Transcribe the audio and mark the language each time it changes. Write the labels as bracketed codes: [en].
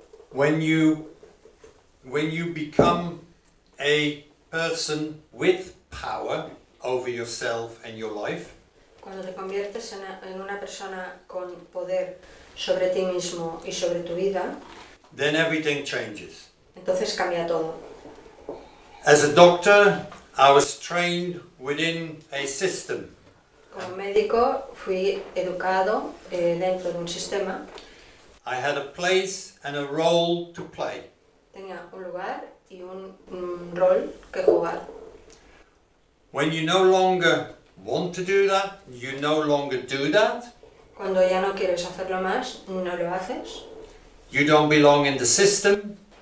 [en] When you become a person with power over yourself and your life, [es] Cuando te conviertes en una persona con poder sobre ti mismo y sobre tu vida, [en] then everything changes. [es] entonces cambia todo. [en] As a doctor, I was trained within a system. [es] Como médico fui educado dentro de un sistema. [en] I had a place and a role to play. [es] Tenía un lugar y un rol que jugar. [en] When you no longer want to do that, you no longer do that. [es] Cuando ya no quieres hacerlo más, no lo haces. [en] You don't belong in the system.